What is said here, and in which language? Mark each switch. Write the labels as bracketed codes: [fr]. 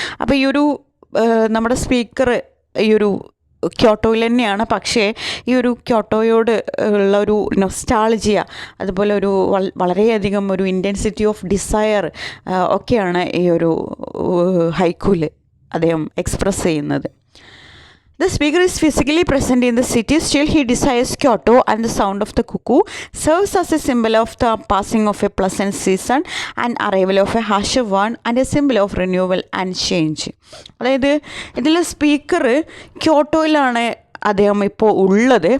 [ml] അപ്പോൾ ഈ ഒരു നമ്മുടെ സ്പീക്കർ ഈ ഒരു ക്യോട്ടോയിൽ തന്നെയാണ്. പക്ഷേ ഈ ഒരു ക്യോട്ടോയോട് ഉള്ള ഒരു നൊസ്റ്റാൾജിയ, അതുപോലെ ഒരു വളരെയധികം ഒരു [en] intensity of desire [ml] ഒക്കെയാണ് ഈ ഒരു ഹൈക്കുവിൽ അദ്ദേഹം എക്സ്പ്രസ് ചെയ്യുന്നത്. [en] The speaker is physically present in the city, still he desires Kyoto, and the sound of the cuckoo serves as a symbol of the passing of a pleasant season and arrival of a harsher one, and a symbol of renewal and change. [ml] അതായത് ഇതിൽ speaker ക്യോട്ടോയിലാണ് അദ്ദേഹം ഇപ്പോൾ ഉള്ളത്.